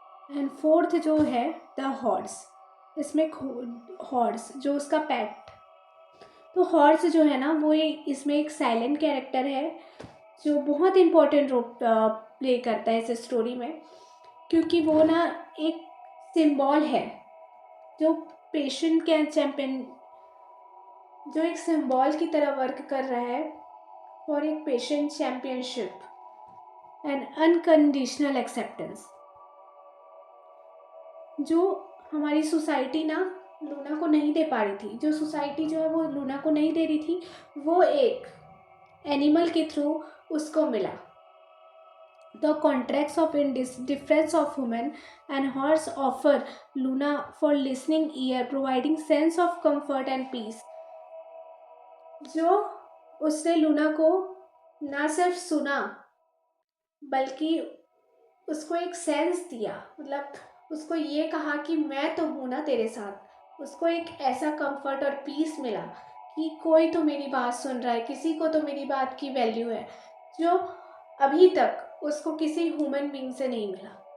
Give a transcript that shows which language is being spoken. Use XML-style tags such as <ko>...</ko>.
<hi>And fourth जो है the horse, इसमें हॉर्स जो उसका पेट, तो हॉर्स जो है ना वो इसमें एक साइलेंट कैरेक्टर है जो बहुत इम्पोर्टेंट रोल प्ले करता है इस स्टोरी में, क्योंकि वो ना एक सिंबल है जो पेशेंट के चैंपियन, जो एक सिंबल की तरह वर्क कर रहा है फॉर एक patient championship and unconditional acceptance, जो हमारी सोसाइटी ना लूना को नहीं दे पा रही थी, जो सोसाइटी जो है वो लूना को नहीं दे रही थी, वो एक एनिमल के थ्रू उसको मिला।</hi> <en>The contracts of indifference of human and horse offer Luna for listening ear, providing sense of comfort and peace.</en> <hi>जो उसने लूना को ना सिर्फ सुना बल्कि उसको एक सेंस दिया, मतलब उसको ये कहा कि मैं तो हूँ ना तेरे साथ। उसको एक ऐसा कंफर्ट और पीस मिला कि कोई तो मेरी बात सुन रहा है, किसी को तो मेरी बात की वैल्यू है, जो अभी तक उसको किसी ह्यूमन बीइंग से नहीं मिला।</hi>